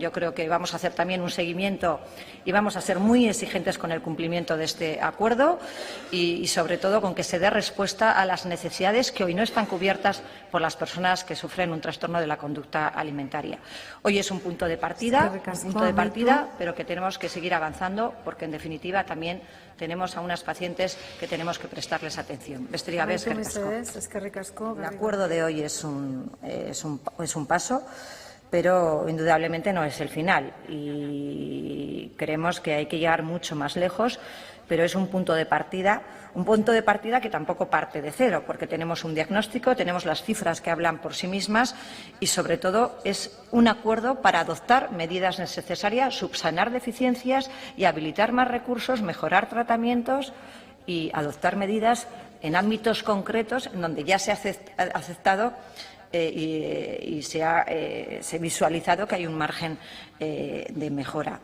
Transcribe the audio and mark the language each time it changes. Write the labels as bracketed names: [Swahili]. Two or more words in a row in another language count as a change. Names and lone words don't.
[Spanish] Yo creo que vamos a hacer también un seguimiento y vamos a ser muy exigentes con el cumplimiento de este acuerdo y sobre todo, con que se dé respuesta a las necesidades que hoy no están cubiertas por las personas que sufren un trastorno de la conducta alimentaria. Hoy es un punto de partida, pero que tenemos que seguir avanzando, porque, en definitiva, también tenemos a unas pacientes que tenemos que prestarles atención. [Basque] Besterik gabe, eskerrik asko. [Spanish] El acuerdo de hoy es un paso, pero indudablemente no es el final. Y creemos que hay que llegar mucho más lejos, pero es un punto de partida que tampoco parte de cero, porque tenemos un diagnóstico, tenemos las cifras que hablan por sí mismas y, sobre todo, es un acuerdo para adoptar medidas necesarias, subsanar deficiencias y habilitar más recursos, mejorar tratamientos y adoptar medidas en ámbitos concretos en donde ya se ha aceptado y se ha visualizado que hay un margen de mejora.